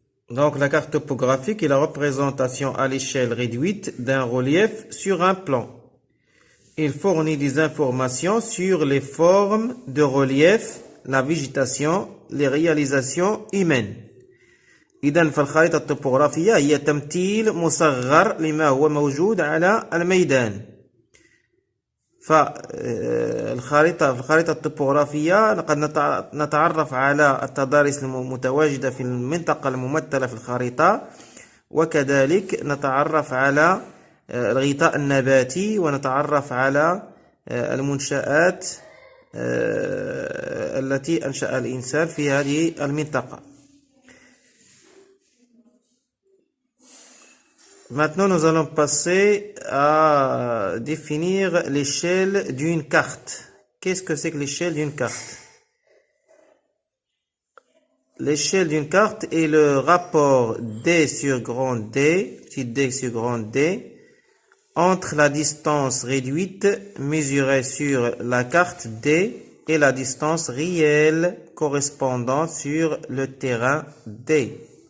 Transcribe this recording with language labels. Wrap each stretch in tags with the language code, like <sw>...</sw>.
<fr>Donc, la carte topographique est la représentation à l'échelle réduite d'un relief sur un plan. Il fournit des informations sur les formes de relief, la végétation, les réalisations humaines.</fr> <ar>إذن فالخريطة الطبوغرافية هي تمثيل مصغر لما هو موجود على الميدان. فالخريطة الطبوغرافية لقد نتعرف على التضاريس المتواجدة في المنطقة الممثلة في الخريطة، وكذلك نتعرف على الغطاء النباتي، ونتعرف على المنشآت التي أنشأ الإنسان في هذه المنطقة.</ar> <fr>Maintenant, nous allons passer à définir l'échelle d'une carte. Qu'est-ce que c'est que l'échelle d'une carte? L'échelle d'une carte est le rapport D sur grand D, petit d sur grand D, entre la distance réduite mesurée sur la carte D et la distance réelle correspondante sur le terrain D.</fr>